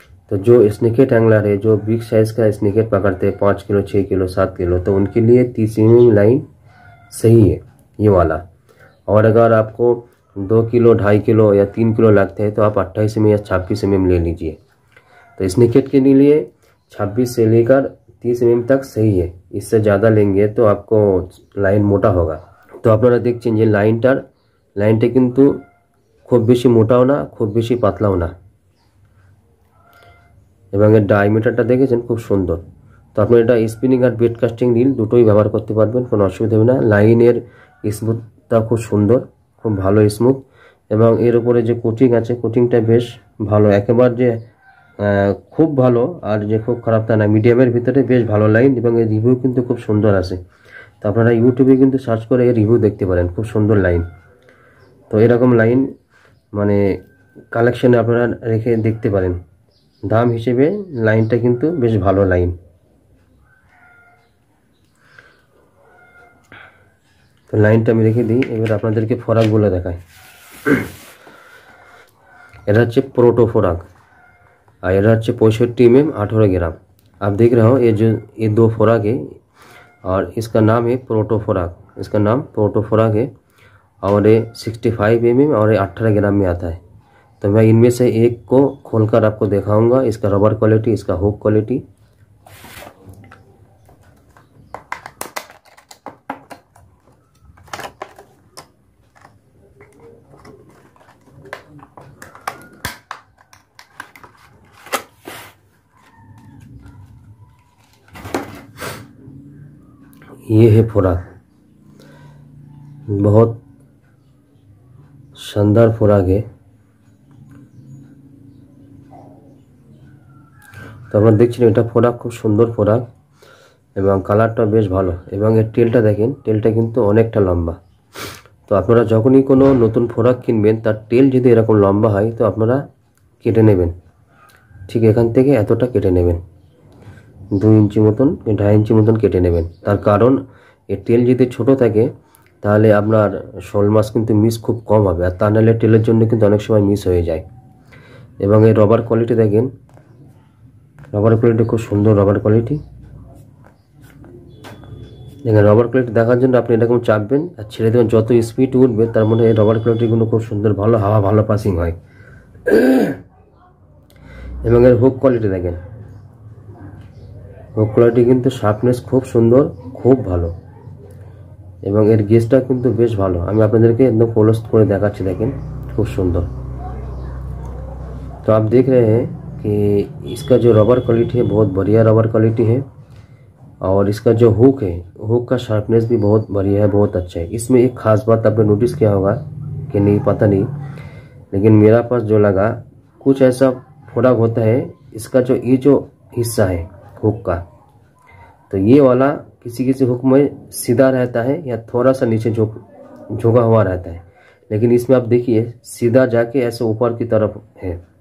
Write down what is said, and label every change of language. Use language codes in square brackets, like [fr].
[hi] तो जो स्निकेट एंगलर है, जो बिग साइज़ का स्निकेट पकड़ते हैं 5 किलो 6 किलो 7 किलो, तो उनके लिए 30 mm लाइन सही है ये वाला। और अगर आपको 2 किलो 2.5 किलो या 3 किलो लगते हैं तो आप 28 mm या 26 mm ले लीजिए। तो स्निकेट के लिए 26 से लेकर 30 mm तक सही है। इससे ज़्यादा लेंगे तो आपको लाइन मोटा होगा। [bn] तो আপনারা দেখছেন যে লাইনটা কিন্তু খুব বেশি মোটাও না, খুব বেশি পাতলাও না, এবং এর ডায়ামিটারটা দেখেছেন খুব সুন্দর। তো আপনি এটা স্পিনিং আর বেড কাস্টিং রিল দুটোই ব্যবহার করতে পারবেন, কোনো অসুবিধা হবে না। লাইনের স্মুথটা খুব সুন্দর, খুব ভালো স্মুথ, এবং এর উপরে যে কোটিং আছে কোটিংটা বেশ ভালো, একেবারে যে খুব ভালো আর যে খুব খারাপ তা না, মিডিয়ামের ভিতরে বেশ ভালো লাইন, এবং এর রিভিউ কিন্তু খুব সুন্দর আছে। তো আপনারা ইউটিউবে কিন্তু সার্চ করে এর রিভিউ দেখতে পারেন, খুব সুন্দর লাইন। তো এরকম লাইন মানে কালেকশনে আপনারা রেখে দেখতে পারেন। দাম হিসেবে লাইনটা কিন্তু বেশ ভালো লাইন। তো লাইনটা আমি রেখে দিই, এবার আপনাদেরকে ফরাকগুলো দেখাই। এটা হচ্ছে प्रोटो ফরাক, और এটা হচ্ছে 65 mm 18 ग्राम। [hi] आप देख रहे हो ये दो फराक है, और इसका नाम है प्रोटो फराक। इसका नाम प्रोटो फराक है, और ये 65 mm और ये 18 ग्राम में आता है। तो मैं इनमें से एक को खोलकर आपको दिखाऊंगा, इसका रबर क्वालिटी, इसका हुक क्वालिटी। ये है फुराक, बहुत शानदार फुराक है। [bn] তো আপনারা দেখছেন এটা ফোরাক, খুব সুন্দর ফোরাক, এবং কালারটা বেশ ভালো, এবং এর টেলটা দেখেন, টেলটা কিন্তু অনেকটা লম্বা। তো আপনারা যখনই কোনো নতুন ফোরাক কিনবেন তার টেল যদি এরকম লম্বা হয় তো আপনারা কেটে নেবেন, ঠিক এখান থেকে এতটা কেটে নেবেন, 2 ইঞ্চি মতন 2.5 ইঞ্চি মতন কেটে নেবেন। তার কারণ এর টেল যদি ছোট থাকে তাহলে আপনার শোল মাছ কিন্তু মিস খুব কম হবে, আর তা নাহলে টেলের জন্য কিন্তু অনেক সময় মিস হয়ে যায়। এবং এই রবার কোয়ালিটি দেখেন, রবার কোয়ালিটি খুব সুন্দর রবার কোয়ালিটি। দেখেন রবার কোয়ালিটি দেখার জন্য আপনি এরকম চাপবেন আর ছেড়ে দেবেন, যত স্পিড উঠবে তার মধ্যে এই রবার কোয়ালিটিগুলো খুব সুন্দর, ভালো হাওয়া ভালো পাসিং হয়। এবং এর হুক কোয়ালিটি দেখেন, হুক কোয়ালিটি কিন্তু শার্পনেস খুব সুন্দর, খুব ভালো, এবং এর গেজটা কিন্তু বেশ ভালো। আমি আপনাদেরকে একদম ক্লোজ করে দেখাচ্ছি, দেখেন খুব सुंदर। [hi] तो आप देख रहे हैं कि इसका जो रबर क्वालिटी है बहुत बढ़िया रबर क्वालिटी है, और इसका जो हुक है, हुक का शार्पनेस भी बहुत बढ़िया है, बहुत अच्छा है। इसमें एक ख़ास बात आपने नोटिस किया होगा कि नहीं पता नहीं, लेकिन मेरा पास जो लगा कुछ ऐसा फुराक होता है, इसका जो ये जो हिस्सा है हुक का, तो ये वाला किसी किसी हुक में सीधा रहता है या थोड़ा सा नीचे झुका हुआ रहता है, लेकिन इसमें आप देखिए सीधा जाके ऐसे ऊपर की तरफ है।